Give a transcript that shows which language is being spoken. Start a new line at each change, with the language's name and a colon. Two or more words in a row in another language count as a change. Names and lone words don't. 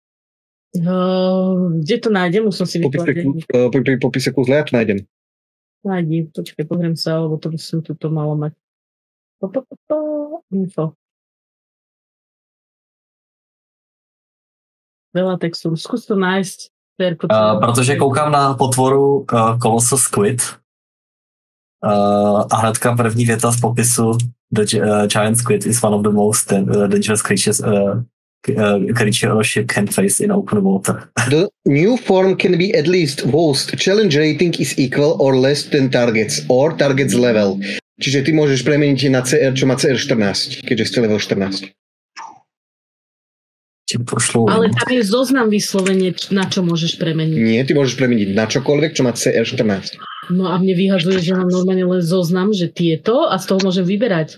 Slovak: Kde to nájdem? Už som si vytvoril. Pri popise kúzla ja to nájdem. Nájdem, počkaj, pozriem sa, lebo to by som tu malo mať. Info. Veľa textúr. Skús to nájsť.
Czech: Protože koukám na potvoru Colossal Squid a hnedka první věta z popisu
English: The Giant Squid is one of the most dangerous creatures creature or ship can face in open water. The new form can be at least host challenge rating is equal or less than targets or targets level.
Slovak: Čiže ty môžeš premeniť na CR, čo má CR 14, keďže ste level 14. Ale tam je zoznam vyslovene, na čo môžeš premeniť. Nie, ty môžeš premeniť na čokoľvek, čo má CR14. No a mne vyhadzuje, že mám normálne len zoznam, že tieto a z toho môžem vyberať.